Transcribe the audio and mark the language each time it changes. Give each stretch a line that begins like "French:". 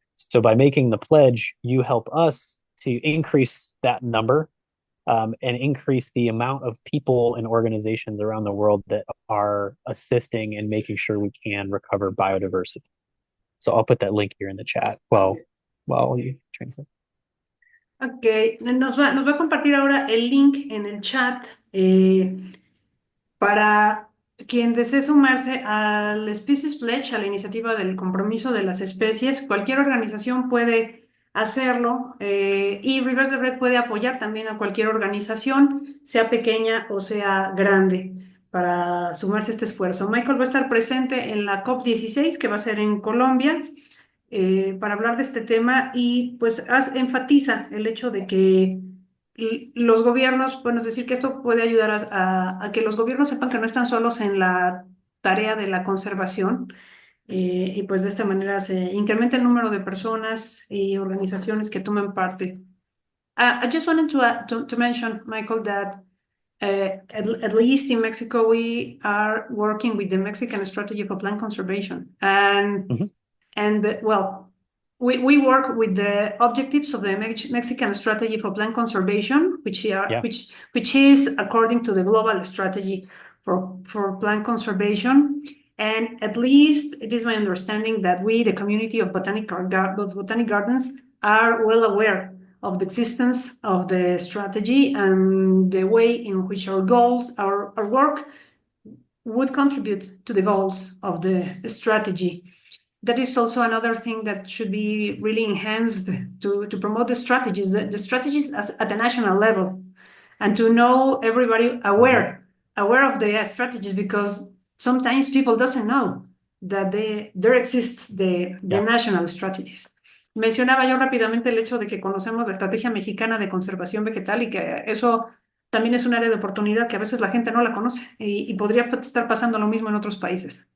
English: So by making the pledge, you help us to increase that number and increase the amount of people and organizations around the world that are assisting and making sure we can recover biodiversity. So I'll put that link here in the chat while you translate.
Spanish: Ok, nos va a compartir ahora el link en el chat para quien desee sumarse al Species Pledge, a la iniciativa del compromiso de las especies. Cualquier organización puede hacerlo y Rivers the Red puede apoyar también a cualquier organización, sea pequeña o sea grande, para sumarse a este esfuerzo. Michael va a estar presente en la COP16 que va a ser en Colombia para hablar de este tema y pues enfatiza el hecho de que los gobiernos, bueno, es decir, que esto puede ayudar a que los gobiernos sepan que no están solos en la tarea de la conservación y pues de esta manera se incrementa el número de personas y organizaciones que toman parte.
English: I just wanted to mention, Michael, that at least in Mexico, we are working with the Mexican Strategy for Plant Conservation. Well, we work with the objectives of the Mexican Strategy for Plant Conservation, which is according to the global strategy for plant conservation. And at least it is my understanding that we, the community of botanic gardens, are well aware of the existence of the strategy and the way in which our goals, our work would contribute to the goals of the strategy. That is also another thing that should be really enhanced to promote the strategies at the national level. and to know everybody Mhm. aware of the strategies, because sometimes people doesn't know that there exists the Yeah. national strategies.
Spanish: Mencionaba yo rápidamente el hecho de que conocemos la estrategia mexicana de conservación vegetal y que eso también es un área de oportunidad que a veces la gente no la conoce y podría estar pasando lo mismo en otros países.